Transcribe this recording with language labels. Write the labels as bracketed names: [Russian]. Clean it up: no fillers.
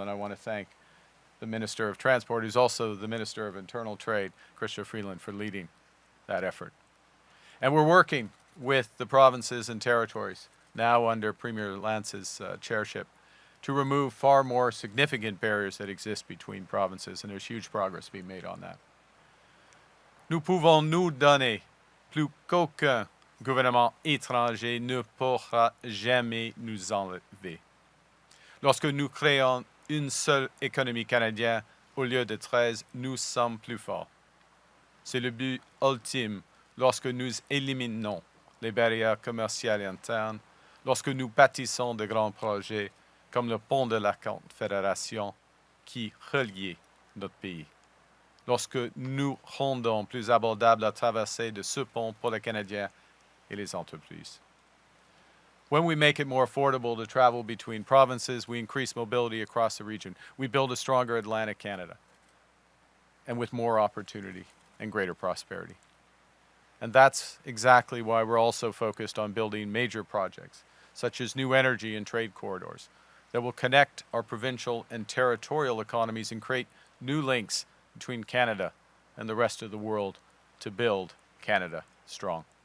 [English] And I want to thank the Minister of Transport, who's also the Minister of Internal Trade, Chrystia Freeland, for leading that effort. And we're working with the provinces and territories, now under Premier Lance's chairship, to remove far more significant barriers that exist between provinces, and there's huge progress being made on that. [French] Nous pouvons nous donner plus qu'aucun gouvernement étranger ne pourra jamais nous enlever. Lorsque nous créons une seule économie canadienne au lieu de 13, nous sommes plus forts. C'est le but ultime lorsque nous éliminons les barrières commerciales internes, lorsque nous bâtissons de grands projets comme le pont de la Confédération qui reliait notre pays. Lorsque nous rendons plus abordable la traversée de ce pont pour les Canadiens et les entreprises. [English] When we make it more affordable to travel between provinces, we increase mobility across the region. We build a stronger Atlantic Canada, and with more opportunity and greater prosperity. And that's exactly why we're also focused on building major projects, such as new energy and trade corridors, that will connect our provincial and territorial economies and create new links between Canada and the rest of the world to build Canada strong.